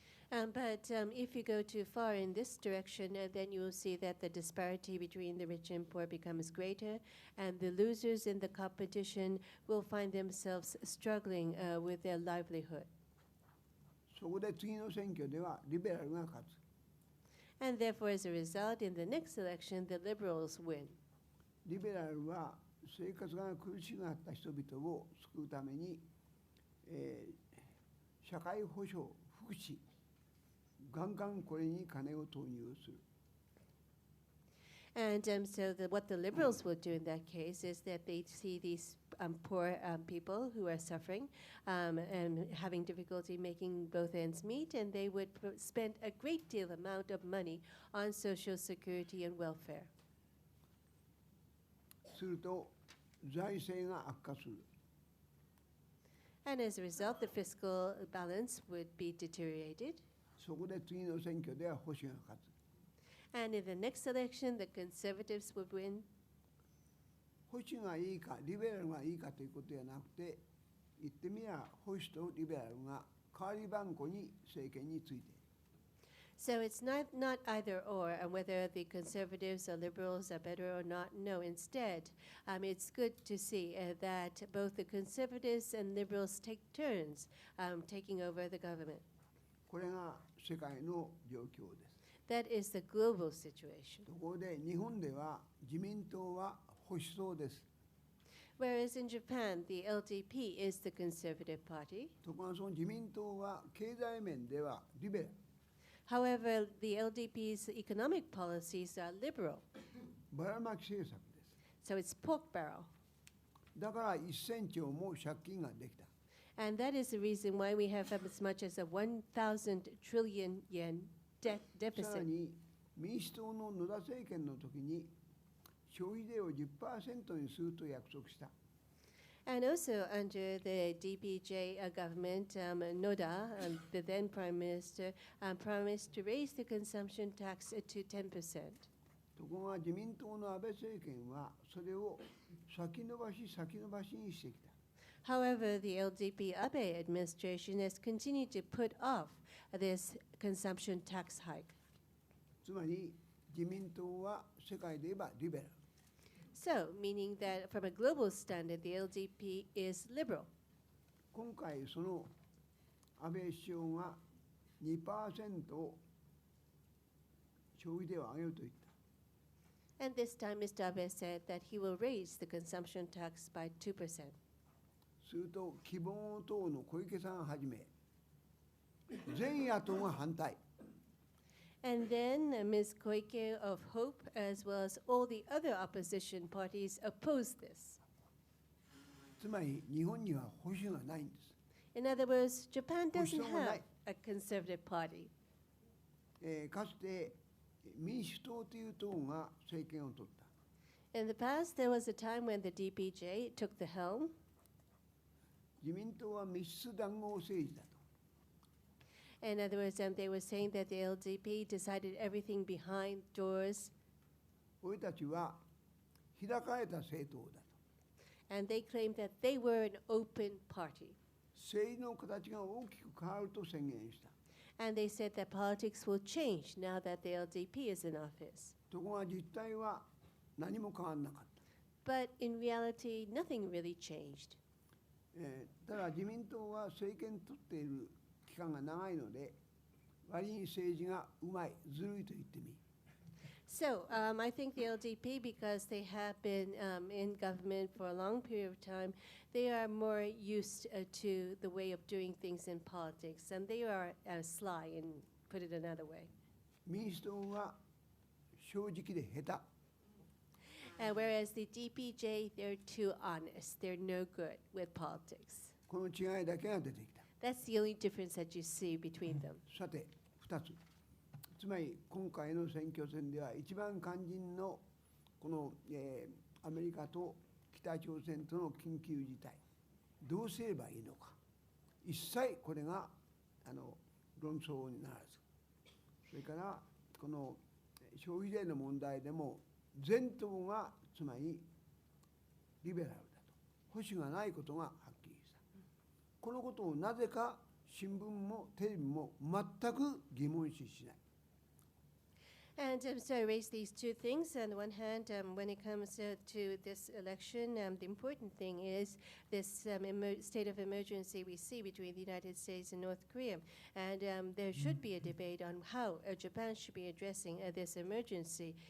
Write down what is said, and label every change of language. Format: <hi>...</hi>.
<en>But if you go too far in this direction, then you will see that the disparity between the rich and poor becomes greater, and the losers in the competition will find themselves struggling with their livelihood.</en> <ja>そこで次の選挙ではリベラルが勝つ。</ja> <en>And therefore, as a result, in the next election, the liberals win.</en> <ja>リベラルは生活が苦しくなった人々を救うために、社会保障、福祉、ガンガンこれに金を投入する。</ja> <en>And what the liberals will do in that case is that they see these poor people who are suffering and having difficulty making both ends meet, and they would spend a great deal amount of money on social security and welfare.</en> <ja>すると財政が悪化する。</ja> <en>And as a result, the fiscal balance would be deteriorated.</en> <ja>そこで次の選挙では保守が勝つ。</ja> <en>And in the next election, the conservatives would win.</en> <ja>保守がいいかリベラルがいいかということではなくて、言ってみれば保守とリベラルが代わり番号に政権についている。</ja> <en>So it's not either or, and whether the conservatives or liberals are better or not. No, instead, it's good to see that both the conservatives and liberals take turns taking over the government.</en> <ja>これが世界の状況です。</ja> <en>That is the global situation.</en> <ja>ところで日本では自民党は保守層です。</ja> <en>Whereas in Japan, the LDP is the conservative party.</en> <ja>ところがその自民党は経済面ではリベラル。</ja> <en>However, the LDP's economic policies are liberal.</en> <ja>ばらまき政策です。</ja> <en>So it's pork barrel.</en> <ja>だから1000兆も借金ができた。</ja> <en>And that is the reason why we have as much as a 1,000 trillion yen debt</en> <ja>さら</ja> <en>deficit.</en> <ja>に民主党の野田政権の時に消費税を 10% にすると約束した。</ja> <en>And also under the DPJ government, Noda, the then prime minister, promised to raise the consumption tax to 10%.</en> <ja>ところが自民党の安倍政権はそれを先延ばしにしてきた。</ja> <en>However, the LDP Abe administration has continued to put off this consumption tax hike.</en> <ja>つまり自民党は世界で言えばリベラル。</ja> <en>So, meaning that from a global standard, the LDP is liberal.</en> <ja>今回その安倍首相が 2% を消費税を上げると言った。</ja> <en>And this time, Mr. Abe said that he will raise the consumption tax by 2%.</en> <ja>すると希望党の小池さんをはじめ全野党が反対。</ja> <en>And then Ms. Koike of Hope, as well as all the other opposition parties, opposed this.</en> <ja>つまり日本には保守がないんです。</ja> <en>In other words, Japan doesn't</en> <ja>Hoshino-mo-nai.</ja> <en>have a conservative party.</en> <ja>かつて民主党という党が政権を取った。</ja> <en>In the past, there was a time when the DPJ took the helm.</en> <ja>自民党は密室談合政治だと。</ja> <en>In other words, they were saying that the LDP decided everything behind doors,</en> <ja>俺たちは開かれた政党だと。</ja> <en>and they claimed that they were an open party.</en> <ja>政治の形が大きく変わると宣言した。</ja> <en>And they said that politics will change now that the LDP is in office.</en> <ja>ところが実態は何も変わらなかった。</ja> <en>But in reality, nothing really changed.</en> <ja>ただ自民党は政権取っている期間が長いので割に政治がうまい、ずるいと言ってみ。</ja> <en>So I think the LDP, because they have been in government for a long period of time, they are more used to the way of doing things in politics, and they are sly, and put it another way.</en> <ja>民主党は正直で下手。</ja> <en>Whereas the DPJ, they're too honest. They're no good with politics.</en> <ja>この違いだけが出てきた。</ja> <en>That's the only difference that you see between them.</en> <ja>さて、2つ。つまり今回の選挙戦では一番肝心のこの、アメリカと北朝鮮との緊急事態、どうすればいいのか、一切これが論争にならず、それからこの消費税の問題でも全党がつまりリベラルだと、保守がないことがはっきりした。このことをなぜか新聞もテレビも全く疑問視しない。</ja> <en>And so I raised these two things. On the one hand, when it comes to this election, the important thing is this state of emergency we see between the United States and North Korea. And there should be a debate on how Japan should be addressing this emergency.</en>